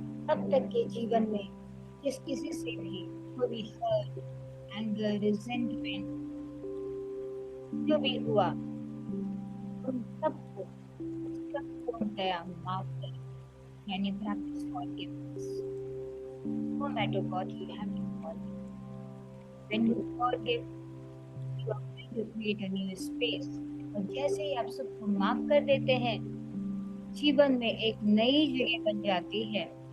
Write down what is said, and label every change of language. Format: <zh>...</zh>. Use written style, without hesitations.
<hi>अब तक के जीवन में जिस किसी से भी कोई हर्ट, एंगर, रिजेंटमेंट जो भी हुआ, उन सबको पूर्णतया माफ कर, यानी</hi> <en>Practice forgiveness. No matter what, you have to forgive. When you forgive, you are going to create a new space.</en> <hi>और जैसे ही आप सबको माफ कर देते हैं, जीवन में एक नई जगह बन जाती है।</hi>